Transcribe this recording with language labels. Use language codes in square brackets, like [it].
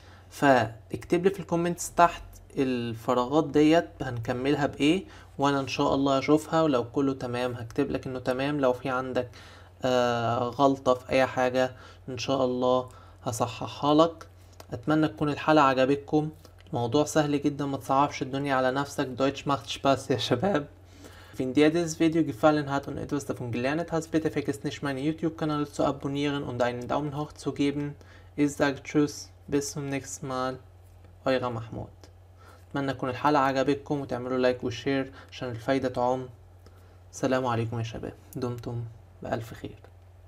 [ar] فاكتب لي في الكومنتس تحت الفراغات ديت هنكملها بايه، وانا ان شاء الله اشوفها، ولو كله تمام هكتب لك انه تمام، لو في عندك غلطة في اي حاجة ان شاء الله هصححها لك. اتمنى تكون الحلقة عجبتكم. موضوع سهل جدا، ما تصعبش الدنيا على نفسك. [de] Deutsch macht Spaß [ar] يا شباب. [de] Wenn dir dieses Video gefallen hat und etwas davon gelernt hast, bitte vergiss nicht, meinen YouTube-Kanal zu abonnieren und einen Daumen hoch zu geben. Ich sage Tschüss, bis zum nächsten Mal. euer محمود. [ar] اتمنى تكون الحلقة عجبتكم وتعملوا لايك وشير عشان الفايدة تعم. سلام عليكم يا شباب، دمتم بألف خير.